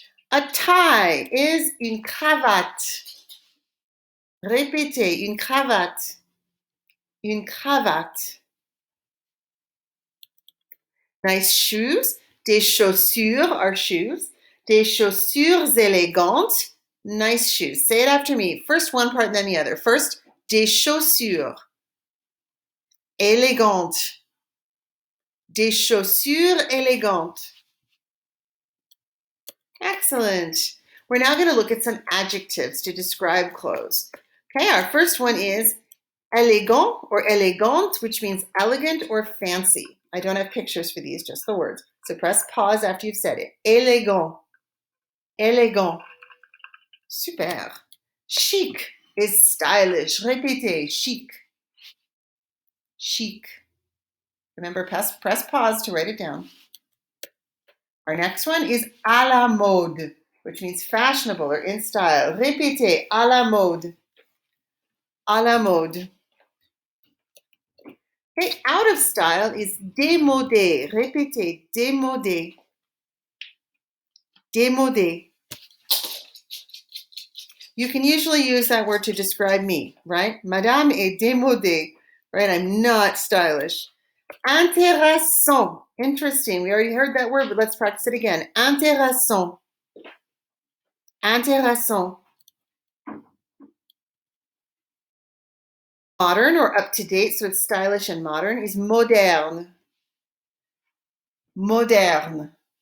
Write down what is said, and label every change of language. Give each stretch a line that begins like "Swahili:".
English: A tie is
French: une cravate. Répétez, une cravate. Une cravate.
English: Nice shoes.
French: Des chaussures
English: are shoes.
French: Des chaussures élégantes.
English: Nice shoes. Say it after me. First one part and then the other. First,
French: des chaussures élégantes. Des chaussures élégantes.
English: Excellent. We're now going to look at some adjectives to describe clothes. Okay, our first one is élégant or élégante, which means elegant or fancy. I don't have pictures for these, just the words. So press pause after you've said it.
French: Élégant. Élégant. Super.
English: Chic is stylish.
French: Répétez,
English: chic. Chic. Remember, press pause to write it down. Our next one is à la mode, which means fashionable or in style.
French: Répétez, à la mode. À la mode.
English: Okay, out of style is démodé.
French: Répétez,
English: démodé. Démodé. You can usually use that word to describe me, right?
French: Madame est démodée,
English: right? I'm not stylish. Intéressant. Interesting. We already heard that word, but let's practice it again. Intéressant. Intéressant. Modern or up to date, so it's stylish and modern, is moderne. Moderne.